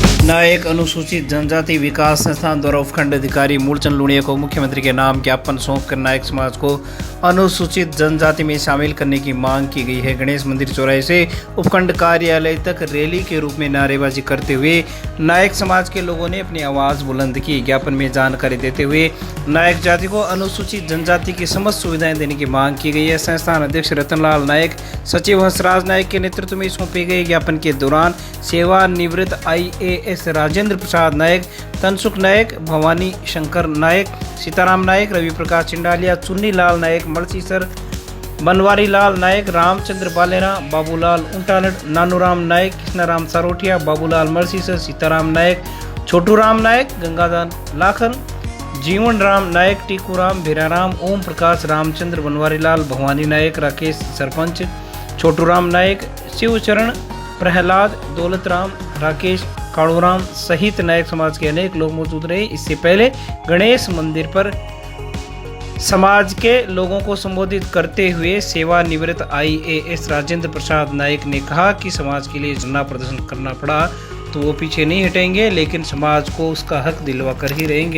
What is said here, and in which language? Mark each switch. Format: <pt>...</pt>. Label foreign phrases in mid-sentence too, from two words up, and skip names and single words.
<hi>नायक अनुसूचित जनजाति विकास संस्थान द्वारा उपखंड अधिकारी मूलचंद लुणिया को मुख्यमंत्री के नाम ज्ञापन सौंपकर नायक समाज को अनुसूचित जनजाति में शामिल करने की मांग की गई है। गणेश मंदिर चौराहे से उपखंड कार्यालय तक रैली के रूप में नारेबाजी करते हुए नायक समाज के लोगों ने अपनी आवाज बुलंद की। ज्ञापन में जानकारी देते हुए नायक जाति को अनुसूचित जनजाति की समस्त सुविधाएं देने की मांग की गई है। संस्थान अध्यक्ष रतनलाल नायक, सचिव हंसराज नायक के नेतृत्व में सौंपे गए ज्ञापन के दौरान सेवानिवृत्त IAS राजेंद्र प्रसाद नायक, तनसुख नायक, भवानी शंकर नायक, सीताराम नायक, रवि प्रकाश चिंडालिया, चुन्नी लाल नायक, मलसीसर, बनवारी लाल नायक, रामचंद्र बालेरा, बाबूलाल उंटालट, नानूराम नायक, कृष्णाराम सारोठिया, बाबूलाल मलसीसर, सीताराम नायक, छोटूराम नायक, गंगाधर लाखन, जीवन राम नायक, टीकूराम, भीराराम, ओम प्रकाश, रामचंद्र, बनवारी लाल, भवानी नायक, राकेश सरपंच, छोटूराम नायक, शिवचरण, प्रहलाद, दौलतराम, राकेश, काड़ूराम सहित नायक समाज के अनेक लोग मौजूद रहे। इससे पहले गणेश मंदिर पर समाज के लोगों को संबोधित करते हुए सेवानिवृत्त IAS राजेंद्र प्रसाद नायक ने कहा कि समाज के लिए धरना प्रदर्शन करना पड़ा तो वो पीछे नहीं हटेंगे, लेकिन समाज को उसका हक दिलवा कर ही रहेंगे।</hi>